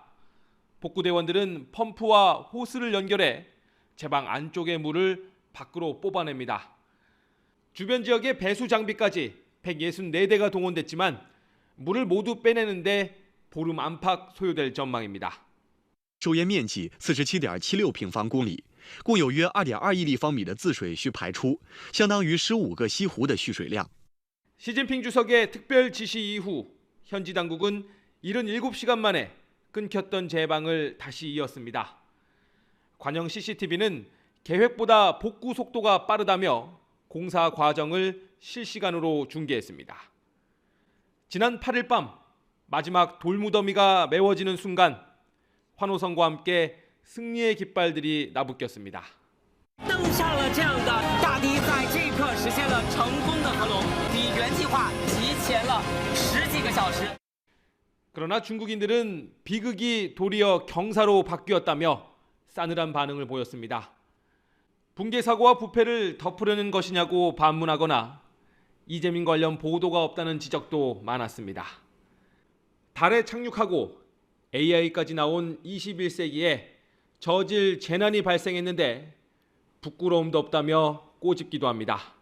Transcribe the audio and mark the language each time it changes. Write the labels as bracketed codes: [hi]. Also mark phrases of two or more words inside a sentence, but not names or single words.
[ko] 복구대원들은 펌프와 호스를 연결해 제방 안쪽의 물을 밖으로 뽑아냅니다. 주변 지역의 배수 장비까지 164대가 동원됐지만 물을 모두 빼내는데 보름 안팎 소요될 전망입니다. [zh] 周延面积47.76平方公里，共有约2.2亿立方米的自水需排出，相当于15个西湖的蓄水量。 [ko] 시진핑 주석의 특별 지시 이후 현지 당국은 77시간 만에 끊겼던 제방을 다시 이었습니다. 관영 CCTV는 계획보다 복구 속도가 빠르다며 공사 과정을 실시간으로 중계했습니다. 지난 8일 밤 마지막 돌무더미가 메워지는 순간 환호성과 함께 승리의 깃발들이 나부꼈습니다. [zh] 登上了这样的大堤，在这一刻实现了成功的合龙，比原计划提前了10几个小时。 [ko] 그러나 중국인들은 비극이 도리어 경사로 바뀌었다며 싸늘한 반응을 보였습니다. 붕괴 사고와 부패를 덮으려는 것이냐고 반문하거나 이재민 관련 보도가 없다는 지적도 많았습니다. 달에 착륙하고 AI까지 나온 21세기에 저질 재난이 발생했는데 부끄러움도 없다며 꼬집기도 합니다.